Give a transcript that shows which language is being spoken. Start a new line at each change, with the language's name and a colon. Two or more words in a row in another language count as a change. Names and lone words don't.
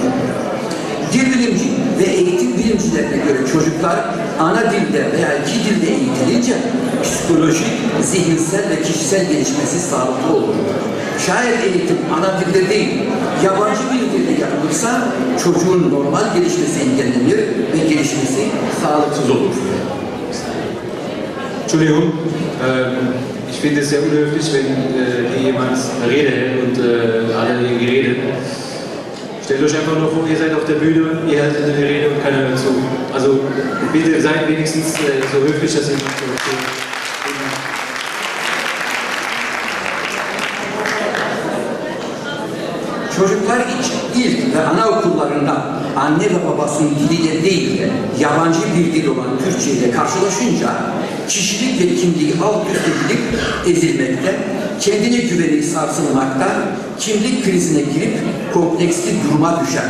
Turkish: Dil bilimci ve eğitim bilimcilerine göre çocuklar ana dilde veya iki dilde eğitilince psikolojik, zihinsel ve kişisel gelişmesi sağlıklı olur. Şayet eğitim ana dilde değil, yabancı bir dilde yapılırsa çocuğun normal gelişmesi engellenir ve gelişmesi sağlıksız olur.
German: Entschuldigung, ich finde es sehr unhöflich, wenn hier jemand eine Rede hält und alle irgendwie reden. Stellt euch einfach nur vor, ihr seid auf der Bühne, ihr haltet eine Rede und keiner hört zu. Also bitte seid wenigstens so höflich, dass ihr nicht so
Turkish: Çocuklar için ilk ve anaokullarında anne ve babasının diliyle değil de yabancı bir dil olan Türkçe ile karşılaşınca kişilik ve kimliği alt üst edilip ezilmekte, kendine güveni sarsılmakta, kimlik krizine girip kompleksli duruma düşer.